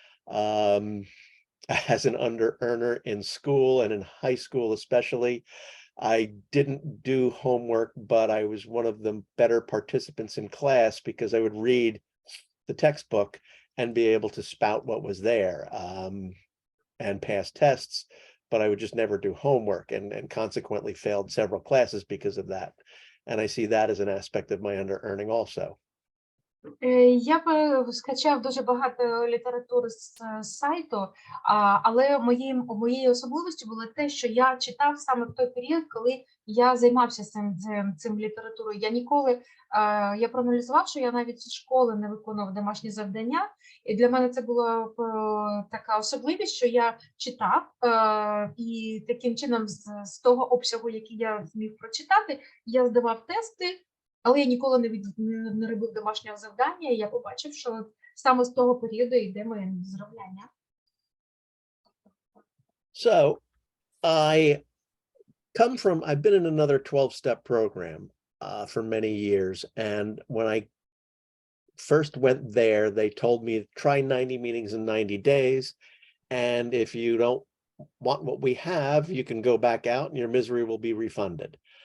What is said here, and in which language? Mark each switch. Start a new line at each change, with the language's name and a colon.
English: As an under earner in school and in high school especially, I didn't do homework, but I was one of the better participants in class because I would read the textbook and be able to spout what was there and pass tests, but I would just never do homework and consequently failed several classes because of that. And I see that as an aspect of my under earning also.
Ukrainian: Я скачав дуже багато літератури з сайту, але моєю особливістю було те, що я читав саме в той період, коли я займався цим літературою. Я ніколи, я проаналізував, що я навіть зі школи не виконував домашні завдання, і для мене це була така особливість, що я читав, і таким чином з того обсягу, який я зміг прочитати, я здавав тести. Але я ніколи не робив домашнього завдання, і я побачив, що саме з того періоду йде моє зробляння.
English: So I've been in another 12-step program for many years. And when I first went there, they told me try 90 meetings in 90 days. And if you don't want what we have, you can go back out and your misery will be refunded.